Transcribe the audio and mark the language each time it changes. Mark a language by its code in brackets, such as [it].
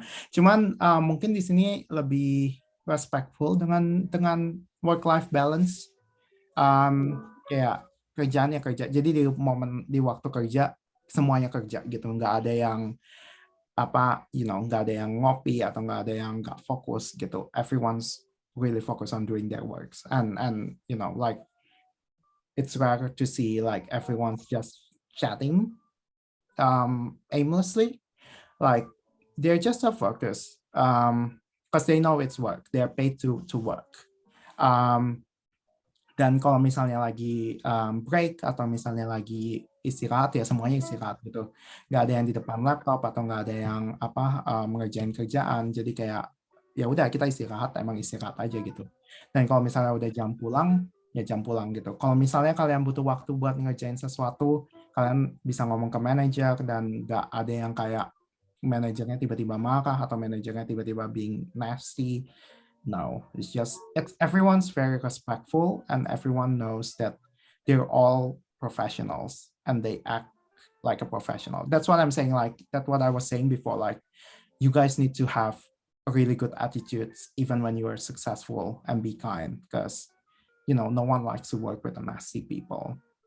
[id] Cuman mungkin di sini lebih respectful dengan work-life balance. Kayak kerjaan ya kerja. Jadi di waktu kerja semuanya kerja gitu. Nggak ada yang nggak ada yang ngopi atau nggak ada yang nggak fokus gitu. [en] Everyone's really focused on doing their works, and like it's rare to see like everyone's just chatting aimlessly. Like they're just so focused because they know it's work. They're paid to work. [id] Dan kalau misalnya lagi break atau misalnya lagi istirahat ya semuanya istirahat gitu. Nggak ada yang di depan laptop atau nggak ada yang mengerjain kerjaan. Jadi kayak ya udah kita istirahat, emang istirahat aja gitu. Dan kalau misalnya udah jam pulang ya jam pulang gitu. Kalau misalnya kalian butuh waktu buat ngerjain sesuatu, kalian bisa ngomong ke manajer dan nggak ada yang kayak manajernya tiba-tiba marah atau manajernya tiba-tiba [en] being nasty. No, everyone's very respectful and everyone knows that they're all professionals and they act like a professional. That's what I'm saying. Like that's what I was saying before. Like you guys need to have a really good attitudes even when you are successful and be kind because no one likes to work with the nasty people.